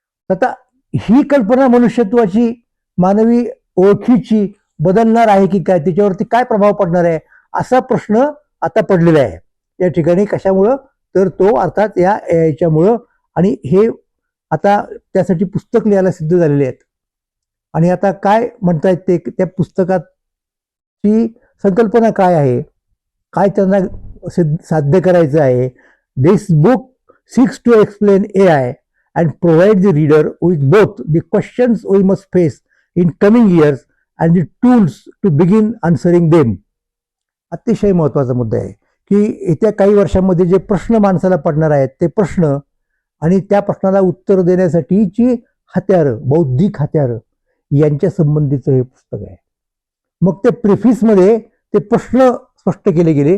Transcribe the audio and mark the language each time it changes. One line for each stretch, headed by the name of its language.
Marathi: आता ही कल्पना मनुष्यत्वाची, मानवी ओळखीची बदलणार आहे की काय, त्याच्यावरती काय प्रभाव पडणार आहे, असा प्रश्न आता पडलेला आहे या ठिकाणी. कशामुळं? तर तो अर्थात या याच्यामुळं, आणि हे आता त्यासाठी पुस्तक लिहायला सिद्ध झालेले आहेत. आणि आता काय म्हणतायत ते, त्या पुस्तकाची संकल्पना काय आहे, काय त्यांना साध्य करायचं आहे.
English: This book seeks to explain AI and provide the reader with both the questions we must face in coming years and the tools to begin answering them.
Marathi: अतिशय महत्वाचा मुद्दा आहे की येत्या काही वर्षांमध्ये जे प्रश्न माणसाला पडणार आहेत ते प्रश्न, आणि त्या प्रश्नाला उत्तर देण्यासाठीची हत्यारं, बौद्धिक हत्यारं, यांच्या संबंधीचं हे पुस्तक आहे. मग ते प्रिफिसमध्ये ते प्रश्न स्पष्ट केले गेले.